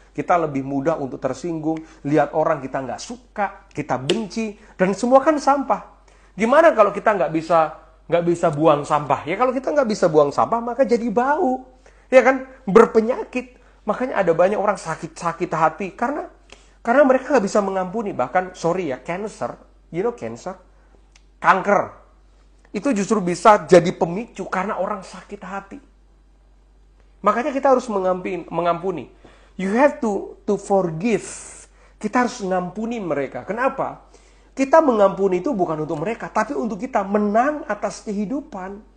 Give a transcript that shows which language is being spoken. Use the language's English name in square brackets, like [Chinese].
[Indonesian] Kita lebih mudah untuk tersinggung, lihat orang kita nggak suka, kita benci, dan semua kan sampah. Gimana kalau kita nggak bisa buang sampah? Ya kalau kita nggak bisa buang sampah, maka jadi bau. Ya kan? Berpenyakit. Makanya ada banyak orang sakit hati karena mereka nggak bisa mengampuni. Bahkan, sorry ya, cancer, cancer, kanker. Itu justru bisa jadi pemicu karena orang sakit hati. Makanya kita harus mengampuni. [English] You have to forgive. [Indonesian] Kita harus mengampuni mereka. Kenapa? Kita mengampuni itu bukan untuk mereka, tapi untuk kita menang atas kehidupan.